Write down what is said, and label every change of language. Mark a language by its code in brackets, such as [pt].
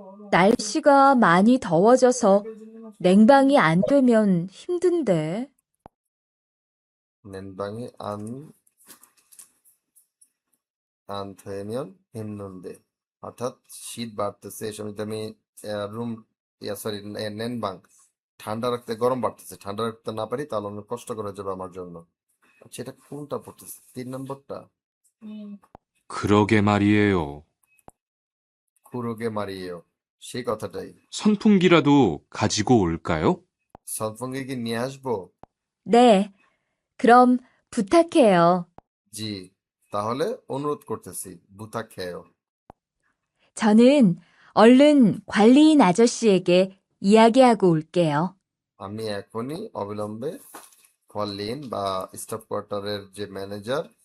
[ko] 날씨가 많이 더워져서 냉방이 안 되면 힘든데. 냉방이 안 되면 힘든데 [bn] অর্থাৎ শীত বাড়তেছে, এই সময় আমি রুম সরি নেনবাং ঠান্ডা রাখতে, গরম বাড়তেছে, ঠান্ডা রাখতে না পারি তাহলে অনেক কষ্টকর হয়ে যাবে আমার জন্য। আচ্ছা, এটা কোনটা পড়তেছে? 3 নম্বরটা। [ko] 그러게 말이에요. কুরোগে মারিয়েও, [bn] সেই কথাটাই। [ko] 선풍기라도 가지고 올까요? [bn] সনফঙ্গি কি নিয়ে আসবো? [ko] 네, 그럼 부탁해요. [bn] জি, তাহলে অনুরোধ করতেছি, [ko] বুতা খেয়েও। 저는 얼른 관리인 아저씨에게 이야기하고 올게요. [bn] আমি এখনই অবিলম্বে কলিন বা স্টাফ কোয়ার্টারের যে ম্যানেজার